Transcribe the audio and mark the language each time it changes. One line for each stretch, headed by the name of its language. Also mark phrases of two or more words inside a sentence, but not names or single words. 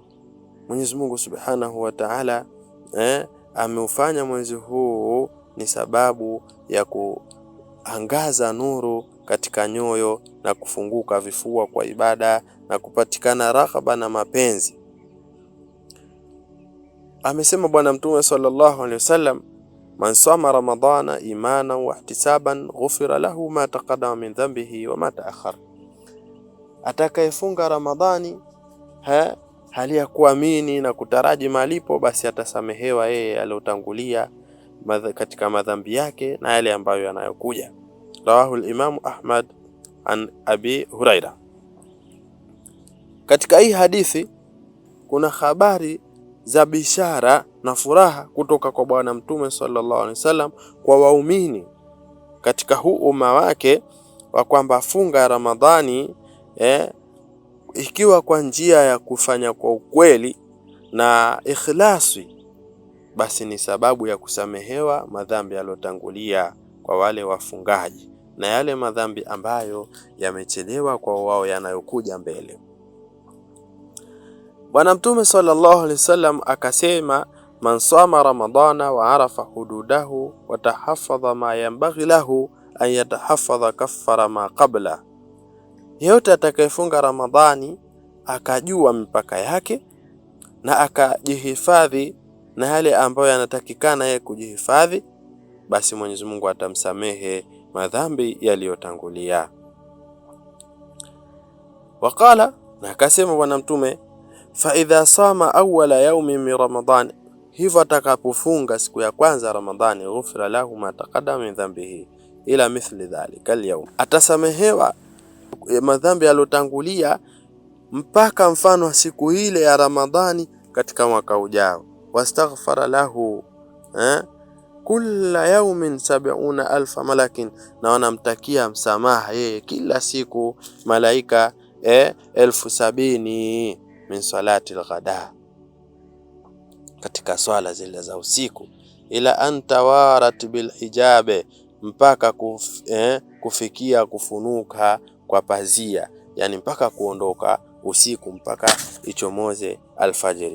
Swahili: Mwenyezi Mungu
Arabic: سبحانه وتعالى
Swahili: ameufanya mwezi huu ni sababu ya kuangaza nuru katika nyoyo na kufunguka vifua kwa ibada na kupatikana raghaba na mapenzi. Amesema Bwana Mtume
Arabic: صلى الله عليه وسلم من صام رمضان إيمانا واحتسابا غفر له ما تقدم من ذنبه وما تأخر.
Swahili: Atakayefunga Ramadhani hali ya kuamini na kutaraji malipo, basi atasamehewa yeye aliyotangulia katika madhambi yake na yale ambayo yanayokuja.
Arabic: رواه الإمام أحمد عن أبي هريرة.
Swahili: Katika hii hadithi kuna habari za bishara na furaha kutoka kwa Bwana Mtume
Arabic: صلى الله عليه وسلم
Swahili: kwa waumini katika huu umma wake, wa kwamba funga Ramadhani ikiwa kwa njia ya kufanya kwa ukweli na ikhlasi, basi ni sababu ya kusamehewa madhambi yaliyotangulia kwa wale wafungaji na yale madhambi ambayo yamechelewa kwa wao yanayokuja mbele. Bwana Mtume
Arabic: صلى الله عليه وسلم
Swahili: akasema,
Arabic: من صام رمضان وعرف حدوده وتحفظ ما ينبغي له أن يتحفظ كفر ما قبل.
Swahili: Yeyote atakayefunga Ramadhani akajua mipaka yake na akajihifadhi na yale ambayo yanatakikana yeye kujihifadhi, basi Mwenyezi Mungu atamsamehe madhambi yaliyotangulia. Waqala, na akasema Bwana Mtume,
Arabic: فإذا صام أول يوم من رمضان,
Swahili: hivyo atakapofunga siku ya kwanza Ramadhani,
Arabic: غفر له ما تقدم من ذنبه إلا مثل ذلك اليوم,
Swahili: atasamehewa madhambi yalotangulia mpaka mfano wa siku ile ya Ramadhani katika mwaka ujao.
Arabic: واستغفر له كل يوم 70,000 ملك,
Swahili: na wanamtakia msamaha yeye kila siku malaika 70,000
Arabic: من صلاة الغداة,
Swahili: katika swala zile za usiku,
Arabic: إلى أن توارت بالحجاب,
Swahili: mpaka kufikia kufunuka kwa pazia, yani mpaka kuondoka usiku mpaka ichomoze alfajiri.